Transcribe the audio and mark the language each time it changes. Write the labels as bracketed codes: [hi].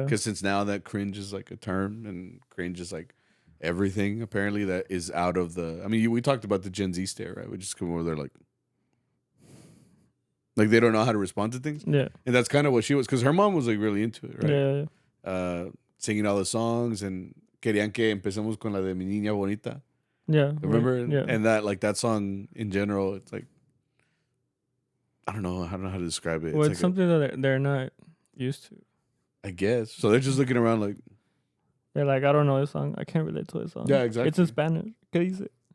[en] Because since now that cringe is like a term, and cringe is like everything apparently that is out of the. I mean, we talked about the Gen Z stare, right? We just come over there like they don't know how to respond to things. Yeah. And that's kind of what she was, because her mom was like really into it, right? Yeah. Singing all the songs, and [es] querían que empecemos con la de Mi Niña Bonita. [en] Yeah. Remember? Yeah. And that, like, that song in general, it's like, I don't know how to describe it. Well, it's it's like something that they're not used to. I guess. So they're just looking around like. They're like, I don't know this song. I can't relate to this song. Yeah, exactly. It's in Spanish. [es] ¿Qué dice?